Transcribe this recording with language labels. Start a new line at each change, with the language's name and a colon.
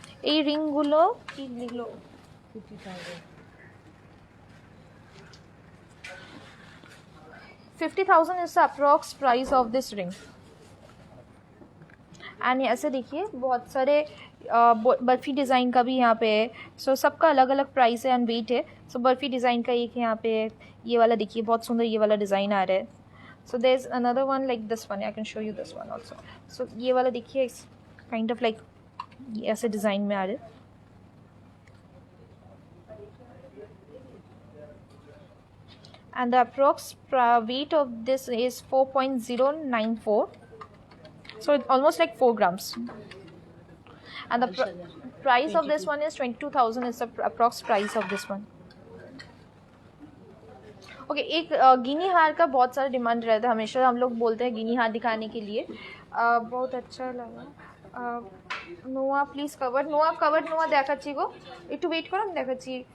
Bangla: এই রিংগুলো কি লিখলো
English: 50,000 is the approx price of this ring.
Hindi: And ऐसे देखिए बहुत सारे बर्फ़ी डिज़ाइन का भी यहाँ पे है. सो सबका अलग अलग प्राइस है एंड वेट है. सो बर्फ़ी डिज़ाइन का एक यहाँ पे है. ये वाला देखिए बहुत सुंदर ये वाला डिज़ाइन आ रहा है.
English: So there is another one like this one. I can show you this one also. So
Hindi: ये वाला देखिए
English: Kind of like ऐसे design में आ रहे हैं. And the approx weight of this is 4.094. So it's almost like 4 grams. And the price of this one is 22,000 is the approx price of this one.
Hindi: Okay, एक गिनी हार का बहुत सारा demand रहता है. हमेशा हम लोग बोलते हैं गिनी हार दिखाने के लिए. बहुत अच्छा लगा.
Bangla: নোয়া প্লিজ কভার নোয়া দেখাচ্ছি গো, একটু ওয়েট করো, আমি দেখাচ্ছি.